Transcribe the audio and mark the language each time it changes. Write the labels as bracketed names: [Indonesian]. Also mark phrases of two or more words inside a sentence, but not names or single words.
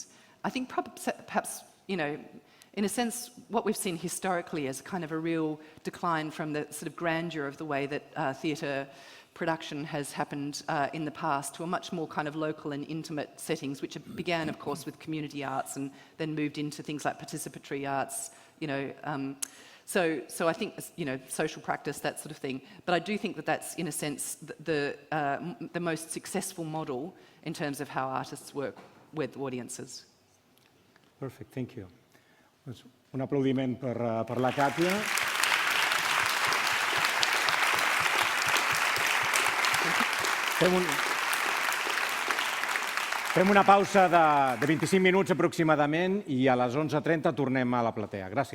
[English] I think perhaps, in a sense, what we've seen historically is kind of a real decline from the sort of grandeur of the way that theatre production has happened in the past to a much more kind of local and intimate settings, which began, of course, with community arts and then moved into things like participatory arts, So I think, social practice, that sort of thing. But I do think that that's, in a sense, the most successful model in terms of how artists work with audiences. Perfect, thank you. [Catalan] Un aplaudiment per la Katya. Fem una pausa de 25 minuts aproximadament i a les 11:30 tornem a la platea.